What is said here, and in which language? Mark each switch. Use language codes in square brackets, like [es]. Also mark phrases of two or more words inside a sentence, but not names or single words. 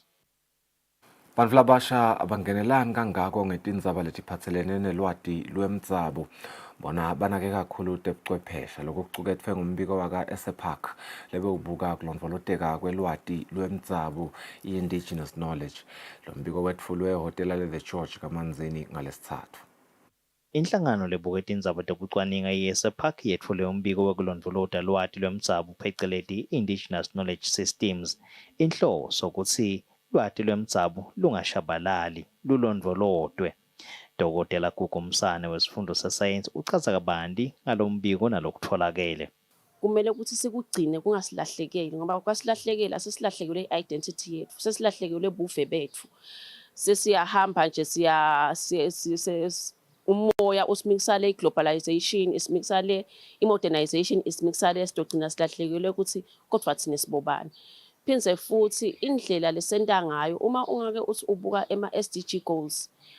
[ss] Bantfu labasha abangenelani kangako ngetindzaba letiphatselene nelwati lwemdzabo bona banake kakhulu tebuchwepheshe lokucuketfwe ngumbiko waka-Esepak lebewubuka kulondvoloteka kwelwati lwemdzabo i- [en] indigenous knowledge. [ss] Lo mbiko wetfulwe ehhotela le-The George Kamanzini ngalesitsatfu. Inhlangano lebuke tindzaba tekucwaninga i-Esepak yetfule umbiko wekulondvolota lwati lwemdzabo pheceleti [en] indigenous knowledge systems. [ss] Inhloso kutsi lwati lwemdzabo lungashabalali lulondvolotwe. Dokotela Gugu Msane wesifundo sesayensi uchaza kabanti ngalombiko nalokutfolakele. [zu] Kumele ukuthi sikugcine kungasilahlekeli ngoba kwasilahlekela asesilahlekele identity yethu sesilahlekele buve bethu sesiyahamba nje umoya usimixale globalization isimixale modernization isimixale sidogcina silahlekele ukuthi kodwa thina sibobani. [ss] Phindze futhi indlela lesenta ngayo uma ungake uthi ubuka ema [en] SDG goals